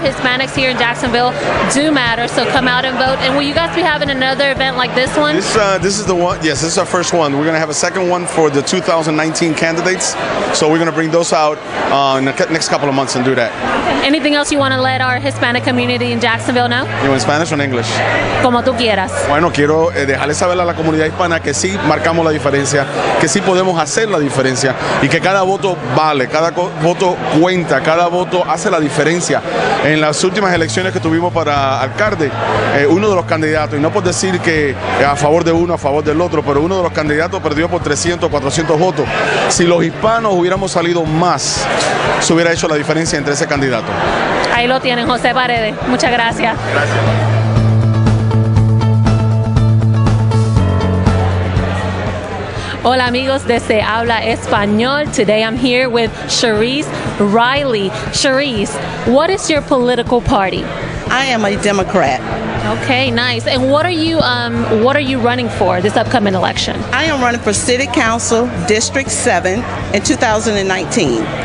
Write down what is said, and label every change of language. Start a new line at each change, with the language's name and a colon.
English: Hispanics here in Jacksonville do matter, so come out and vote. And will you guys be having another event like this one? This is the one. Yes, this is our first one. We're going to have a second one for the 2019 18 candidates. So we're going to bring those out in the next couple of months and do that. Anything else you want to let our Hispanic community in Jacksonville know? You in Spanish or in English?
Spanish: Como tú quieras. Bueno, quiero dejarle saber a la comunidad hispana que sí marcamos la diferencia, que sí podemos hacer la diferencia y que cada voto vale, cada voto cuenta, cada voto hace la diferencia. En las últimas elecciones que tuvimos para alcalde, uno de los candidatos, y no por decir que a favor de uno, a favor del otro, pero uno de los candidatos perdió por 300, 400 votos. Si los hispanos hubiéramos salido más, se hubiera hecho la diferencia entre ese candidato. Ahí lo tienen, José Paredes. Muchas gracias. Gracias. Hola amigos de Habla Espanol.
English: Today I'm here with Cherise Riley. Cherise, what is your political party? I am a Democrat. Okay, nice. And what are you running for this upcoming election? I am running for City Council District 7 in 2019.